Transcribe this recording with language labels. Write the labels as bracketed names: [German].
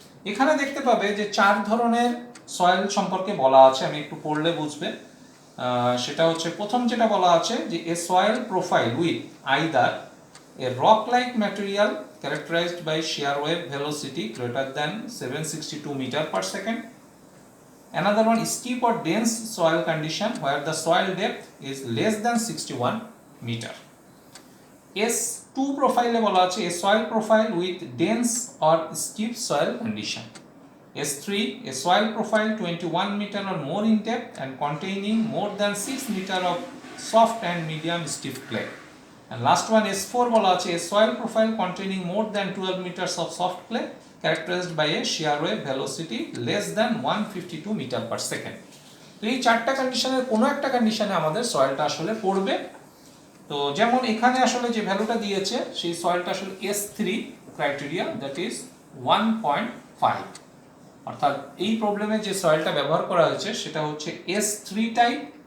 [Bangla] এখানে দেখতে পাবে যে 4 ধরনের সয়েল সম্পর্কে বলা আছে, আমি একটু পড়লে বুঝবে। সেটা হচ্ছে প্রথম যেটা বলা আছে যে [English] A soil profile with either a rock like material characterized by shear wave velocity greater than 762 meter per second. Another one is steep or dense soil condition where the soil depth is less than 61 meter. S2 profile [Bangla] বলা আছে [English] a soil profile with dense or steep soil condition. S3 a soil profile 21 meter or more in depth and containing more than 6 meter of soft and medium stiff clay. And last one S4 [Bangla] বলা আছে [English] a soil profile containing more than 12 meters of soft clay characterized by a shear wave velocity less than 152 meter per second. [Bangla] তো এই চারটা কন্ডিশনের কোনো একটা কন্ডিশনে আমাদের সয়েলটা আসলে পড়বে। তো যেমন এখানে আসলে যে ভ্যালুটা দিয়েছে সেই সয়েলটা আসলে S3 ক্রাইটেরিয়া, দ্যাট ইজ 1.5। অর্থাৎ এই প্রবলেমে যে সয়েলটা ব্যবহার করা হয়েছে সেটা হচ্ছে S3 টাইপ।